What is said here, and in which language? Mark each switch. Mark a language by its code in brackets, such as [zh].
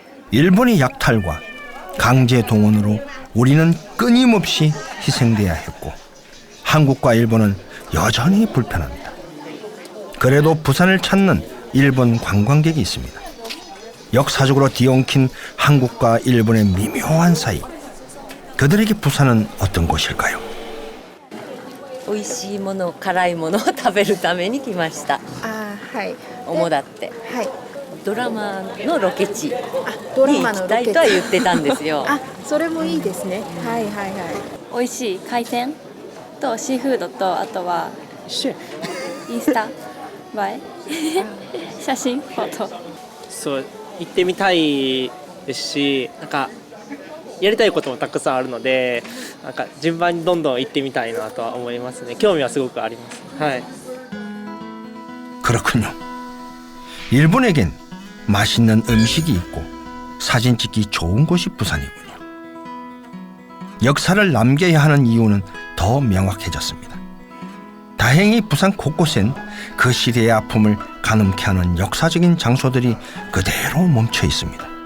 [ko] 일본의 약탈과 강제 동원으로 우리는 끊임없이 희생돼야 했고 한국과 일본은 여전히 불편합니다. 그래도 부산을 찾는 일본 관광객이 있습니다. 역사적으로 뒤엉킨 한국과 일본의 미묘한 사이. 그들에게 부산은 어떤 곳일까요? [ja] 美味しいもの、辛いものを食べるために来ました。はい。主だって。はい。ドラマのロケ地にドラマ行きのロケ地たいとは言ってたんですよ。あ、それもいいですね。はいはいはい。美味しい海鮮とシーフードとあとはインスタ映え写真フォト。そう行ってみたいですし、なんかやりたいこともたくさんあるので、なんか順番にどんどん行ってみたいなとは思いますね。興味はすごくあります。はい。 [ko] 그렇군요. 일본에겐 맛있는 음식이 있고 사진 찍기 좋은 곳이 부산이군요. 역사를 남겨야 하는 이유는 더 명확해졌습니다. 다행히 부산 곳곳엔 그 시대의 아픔을 가늠케 하는 역사적인 장소들이 그대로 멈춰 있습니다.